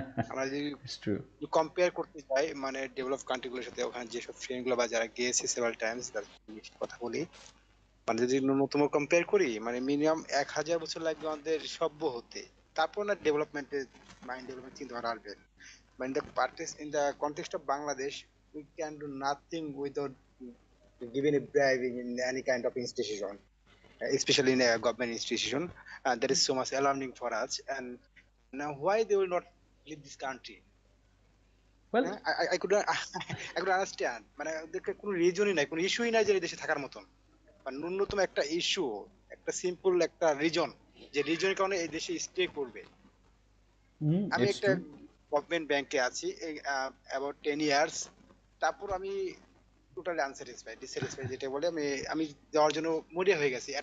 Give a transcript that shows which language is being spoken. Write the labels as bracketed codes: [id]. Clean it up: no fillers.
[bn] আমরা যদি কম্পেয়ার করতে চাই মানে ডেভেলপ কান্ট্রিগুলোর সাথে, ওখানে যেসব ফ্রেন্ডগুলো বা যারা গিয়েছে সেভারাল টাইমস, তার কথা বলি, মানে যদি ন্যূনতম কম্পেয়ার করি, মানে মিনিমাম 1,000 বছর লাগবে আমাদের সভ্য হতে। তারপর না ডেভেলপমেন্টের মাইন্ড ডেভেলপমেন্ট চিন্তা ভাবনা আসবে। [en] but in the context of Bangladesh, we can do nothing without giving a bribing in any kind of institution, especially in a government institution. That is so much alarming for us. And now, why they will not leave this country? Well I could I could understand, [bn] মানে ওদেরকে কোনো রিজনই নাই, কোনো ইস্যুই নাই যে এই দেশে থাকার মতন, বা ন্যূনতম একটা ইস্যু, একটা সিম্পল একটা রিজন, যে রিজনের কারণে এই দেশে স্টে করবে। আমি [en] it's [bn] একটা [en] True. [bn] গভর্নমেন্ট ব্যাংকে আছি অ্যাবাউট 10 ইয়ার্স, তারপর আমি টোটালি আনস্যাটিসফাইড, ডিসস্যাটিসফাইড যেটা বলে, আমি যাওয়ার জন্য মরিয়া হয়ে গেছি।